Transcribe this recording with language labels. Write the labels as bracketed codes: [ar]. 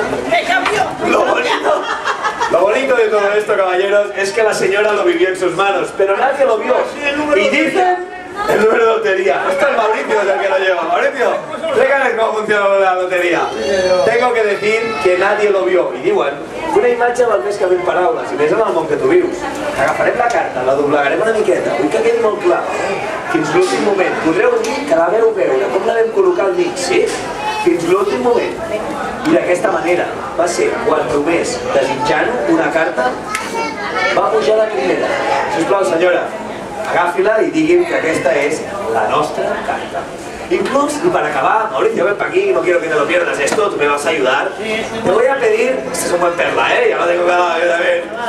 [es] ¡Me cambió! Lo bonito de todo esto, caballeros, es que la señora lo vivió en sus manos, pero nadie lo vio. Y dicen el número de lotería. Esto es Mauricio el que lo lleva. Mauricio, explícame cómo funciona la lotería. Tengo que decir que nadie lo vio. [ca] I diuen, una imatge val més que 20 paraules, i més en el món que tu vius. Agafarem la carta, la doblegarem una miqueta, vull que quedi molt clar. Fins l'últim moment. Podreu dir que la veu veure, com la vam col·locar al mig, sí? Fins l'últim moment. I d'aquesta manera va ser quan només desitjant una carta va pujar la primera. Sisplau, senyora, agafi-la i digui'm que aquesta és la nostra carta. [es] Incluso, y para acabar, Mauricio, ven para aquí, no quiero que te lo pierdas esto, tú me vas a ayudar. Te voy a pedir, este es un buen perla, ya lo tengo cada vez.